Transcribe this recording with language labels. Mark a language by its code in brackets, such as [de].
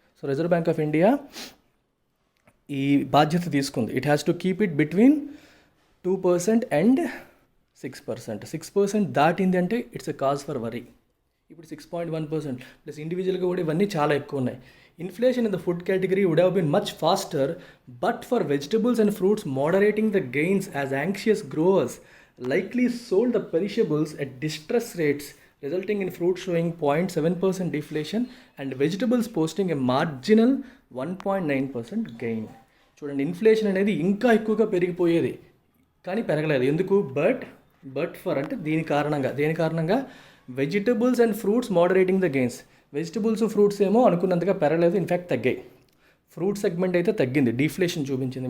[te] So reserve bank of India ఈ బాధ్యత తీసుకుంది. [en] It has to keep it between 2% and 6%. [te] 6% దాటింది అంటే [en] It's a cause for worry. [te] ఇప్పుడు 6.1% ప్లస్ ఇండివిజువల్గా కూడా ఇవన్నీ చాలా ఎక్కువ ఉన్నాయి. [en] Inflation in the food category would have been much faster, but for vegetables and fruits moderating the gains as anxious growers likely sold the perishables at distress rates, resulting in fruit showing 0.7% deflation and vegetables posting a marginal 1.9% gain. [te] చూడండి, inflation అనేది ఇంకా ఎక్కువగా పెరిగిపోయేది కానీ పెరగలేదు. ఎందుకు? [en] but for [te] అంటే దేని కారణంగా [en] Vegetables and fruits moderating the gains. [te] Vegetables, fruits ఏమో అనుకున్నంతగా పెరగలేదు, ఇన్ఫ్యాక్ట్ తగ్గాయి. ఫ్రూట్ సెగ్మెంట్ అయితే తగ్గింది, డీఫ్లేషన్ చూపించింది.